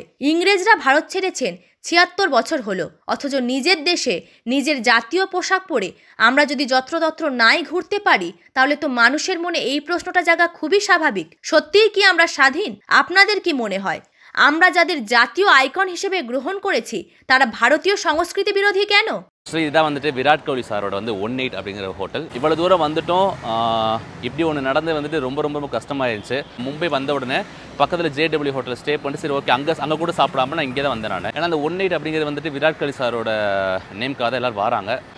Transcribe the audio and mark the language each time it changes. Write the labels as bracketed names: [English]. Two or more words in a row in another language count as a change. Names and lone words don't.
[Bangla] ইংরেজরা ভারত ছেড়েছেন 76 বছর হলো, অথচ নিজের দেশে নিজের জাতীয় পোশাক পরে আমরা যদি যত্রতত্র নাই ঘুরতে পারি, তাহলে তো মানুষের মনে এই প্রশ্নটা জাগা খুবই স্বাভাবিক, সত্যিই কি আমরা স্বাধীন? আপনাদের কি মনে হয়, আমরা যাদের জাতীয় আইকন হিসেবে গ্রহণ করেছি তারা ভারতীয় সংস্কৃতি বিরোধী কেন? [Tamil] இதான் வந்துட்டு விராட் கோலி சாரோட 18 அப்படிங்கிற ஹோட்டல். இவ்வளோ தூரம் வந்துட்டோம், இப்படி ஒன்று நடந்து வந்துட்டு ரொம்ப ரொம்ப ரொம்ப கஷ்டமாயிருந்துச்சு. மும்பை வந்த உடனே பக்கத்தில் JW [English] hotel stay [Tamil] பண்ணிட்டு சரி ஓகே அங்கே கூட சாப்பிடாம நான் இங்கே தான் வந்தேன் நான். ஏன்னா அந்த 18 அப்படிங்கிறது வந்துட்டு விராட் கோலி சாரோட நேம்க்காக தான் எல்லோரும் வராங்க.